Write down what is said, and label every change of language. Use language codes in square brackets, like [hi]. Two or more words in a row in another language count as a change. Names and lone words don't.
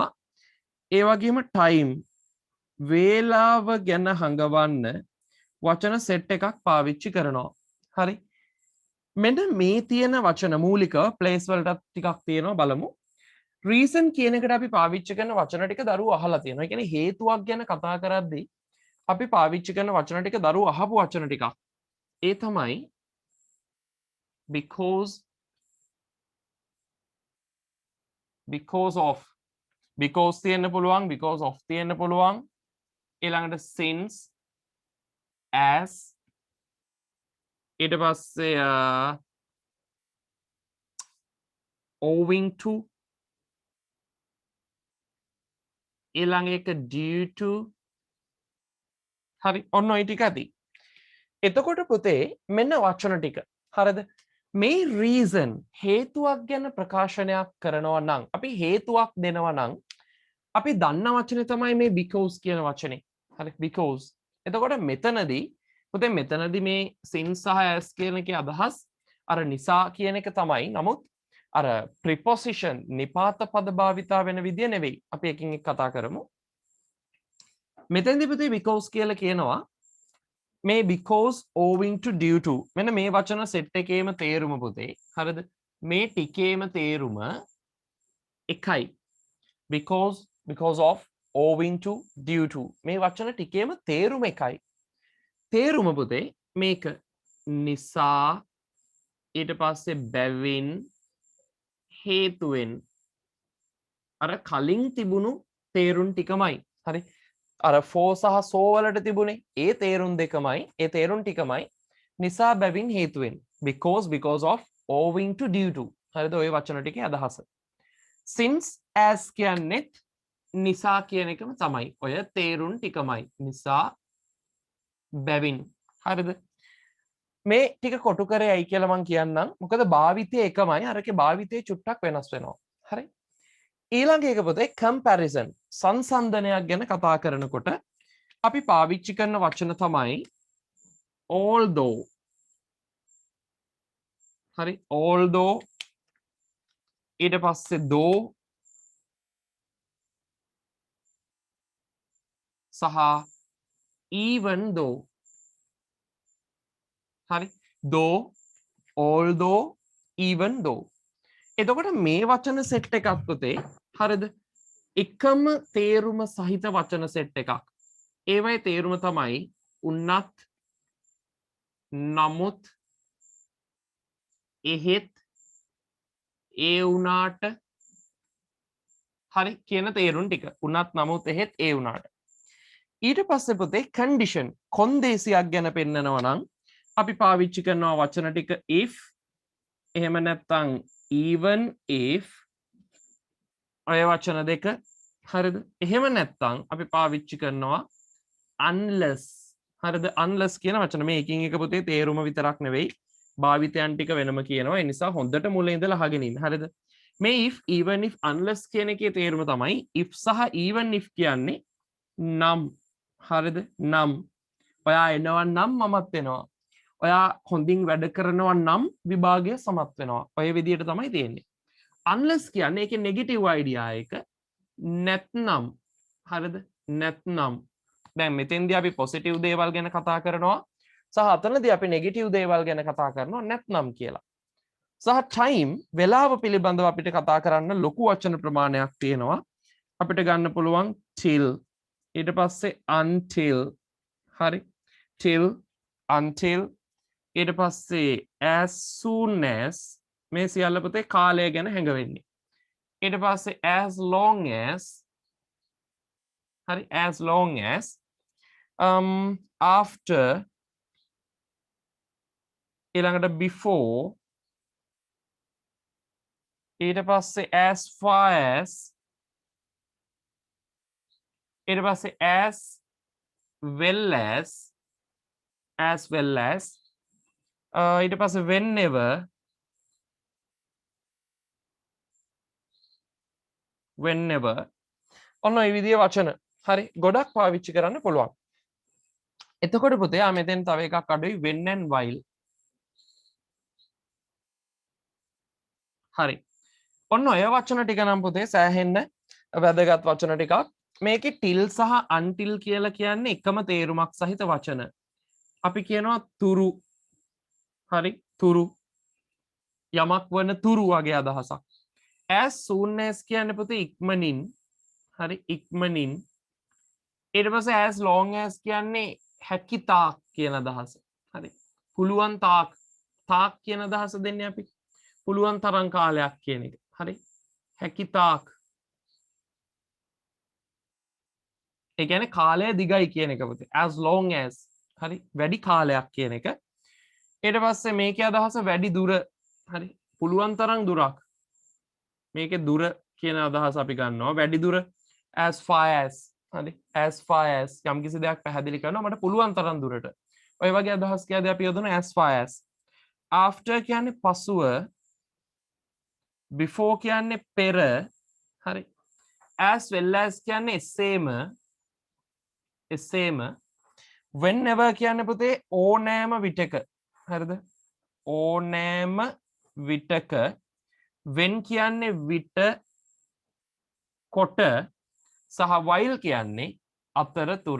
[si] ඒ වගේම time වේලාව ගැන හඟවන්න වචන සෙට් එකක් පාවිච්චි කරනවා. හරි. මෙන්න මේ තියෙන වචන මූලිකව ප්ලේස් වලටත් ටිකක් තියෙනවා බලමු. reason කියන එකට අපි පාවිච්චි කරන වචන ටික දරුවෝ අහලා තියෙනවා. ඒ කියන්නේ හේතුවක් ගැන කතා කරද්දී අපි පාවිච්චි කරන වචන ටික දරුවෝ අහපු වචන ටිකක්. ඒ තමයි [en] because of because [si] තියෙන්න පුළුවන් [en] because of [si] තියෙන්න පුළුවන් ඊළඟට [en] since as [si] ඊට පස්සේ [en] owing to [si] ඊළඟ එක [en] due to [si] හරි ඔන්න ඔය ටික ඇති. එතකොට පුතේ මෙන්න වචන ටික. හරිද? මේ reason හේතුවක් ගැන ප්‍රකාශනයක් කරනවා නම් අපි හේතුවක් දෙනවා නම් අපි දන්න වචනේ තමයි මේ because කියන වචනේ. හරි because. එතකොට මෙතනදී පුතේ මෙතනදී මේ since සහ as කියන එකේ අදහස් අර නිසා කියන එක තමයි. නමුත් අර preposition නිපාත පද භාවිතා වෙන විදිය නෙවෙයි. අපි එකින් එක කතා කරමු. මෙතෙන්දී පුතේ because කියලා කියනවා මේ [en] because owing to due to [si] මෙන්න මේ වචන සෙට් එකේම තේරුම පුතේ. හරිද? මේ ටිකේම තේරුම එකයි. [en] because of owing to due to [si] මේ වචන ටිකේම තේරුම එකයි. තේරුම පුතේ මේක නිසා ඊට පස්සේ බැවින් හේතුවෙන් අර කලින් තිබුණු තේරුම් ටිකමයි. හරි? අර for සහ so වලට තිබුණේ ඒ තේරුම් දෙකමයි ඒ තේරුම් ටිකමයි නිසා බැවින් හේතුවෙන් [en] because of owing to due to. [si] හරිද? ওই වචන ටිකේ අදහස. [en] since as [si] කියන්නේත් නිසා කියන එකම තමයි. ඔය තේරුම් ටිකමයි. නිසා බැවින්. හරිද? මේ ටික කොටු කරේයි කියලා මම කියන්නම්. මොකද භාවිතය එකමයි. අරකේ භාවිතය චුට්ටක් වෙනස් වෙනවා. හරි? ඊළඟ එක පුතේ comparison සංසන්දනයක් ගැන කතා කරනකොට අපි පාවිච්චි කරන වචන තමයි although. හරි? although ඊට පස්සේ though සහ [en] even though. [si] හරි? [en] though although even though. [si] එතකොට මේ වචන සෙට් එකක් පුතේ හරිද? එකම තේරුම සහිත වචන සෙට් එකක්. ඒවයි තේරුම තමයි උන්නත්, නමුත්, එහෙත්, ඒ වුණාට හරි කියන තේරුම් ටික. උන්නත්, නමුත්, එහෙත්, ඒ වුණාට. ඊට පස්සේ පුතේ condition කොන්දේසියක් ගැන පෙන්නනවා නම් අපි පාවිච්චි කරනවා වචන ටික if එහෙම නැත්නම් [en] even if [si] ඔය වචන දෙක. හරිද? එහෙම නැත්නම් අපි පාවිච්චි කරනවා unless. හරිද? unless කියන වචන මේ එකින් එක පුතේ තේරුම විතරක් නෙවෙයි භාවිතයන් ටික වෙනම කියනවා. ඒ නිසා හොඳට මුලින් ඉඳලා අහගෙන ඉන්න. හරිද? මේ [en] if even if unless [si] කියන එකේ තේරුම තමයි if සහ [en] even if [si] කියන්නේ නම්. හරිද? නම්. ඔයා එනවා නම් මමත් එනවා. ඔයා හොඳින් වැඩ කරනවා නම් විභාගය සමත් වෙනවා. ඔය විදිහට තමයි තියෙන්නේ. unless කියන්නේ ඒකේ නෙගටිව් අයිඩියා එක නැත්නම්. හරිද? නැත්නම්. දැන් මෙතෙන්දී අපි පොසිටිව් දේවල් ගැන කතා කරනවා සහ අතනදී අපි නෙගටිව් දේවල් ගැන කතා කරනවා නැත්නම් කියලා. සහ time වේලාව පිළිබඳව අපිට කතා කරන්න ලොකු වචන ප්‍රමාණයක් තියෙනවා. අපිට ගන්න පුළුවන් till ඊට පස්සේ until. හරි? [en] till until [si] ඊට පස්සේ [en] as soon as [si] මේ සියල්ල පුතේ කාලය ගැන හැඟවෙන්නේ. ඊට පස්සේ [en] as long as. [si] හරි? [en] as long as after [si] ඊළඟට before ඊට පස්සේ [en] as far as [si] ඊට පස්සේ [en] as well as [si] ඊට පස්සේ whenever ඔන්න ඔය විදිහේ වචන හරි ගොඩක් පාවිච්චි කරන්න පුළුවන්. එතකොට පුතේ ආ මෙතෙන් තව එකක් අඩුයි [en] when and while. [si] හරි. ඔන්න ඔය වචන ටික නම් පුතේ සෑහෙන්න වැදගත් වචන ටිකක්. මේකේ till සහ until කියලා කියන්නේ එකම තේරුමක් සහිත වචන. අපි කියනවා තුරු. හරි? තුරු. යමක් වන තුරු වගේ අදහසක්. [en] as soon as [si] කියන්නේ පුතේ ඉක්මනින්. හරි? ඉක්මනින්. ඊට පස්සේ [en] as long as [si] කියන්නේ හැකි තාක් කියන අදහස. හරි? පුළුවන් තාක්. තාක් කියන අදහස දෙන්නේ අපි. පුළුවන් තරම් කාලයක් කියන එක. හරි? හැකි තාක්. ඒ කියන්නේ කාලය දිගයි කියන එක පුතේ. [en] as long as. [si] හරි? වැඩි කාලයක් කියන එක. ඊට පස්සේ මේකේ අදහස වැඩි දුර. හරි? පුළුවන් තරම් දුරක්. මේකේ දුර කියන අදහස අපි ගන්නවා. වැඩි දුර [en] as far as. [si] හරි? [en] as far as [si] යම් කිසි දෙයක් පැහැදිලි කරනවා මට පුළුවන් තරම් දුරට. ඔය වගේ අදහස් කියලාදී අපි යොදන [en] as far as. [si] after කියන්නේ පසුව, before කියන්නේ පෙර, හරි. [en] as well as [si] කියන්නේ එසේම, whenever කියන්නේ පුතේ ඕනෑම විටක, හරිද? ඕනෑම විටක, when කියන්නේ විට කොට, සහ while කියන්නේ අතරතුර.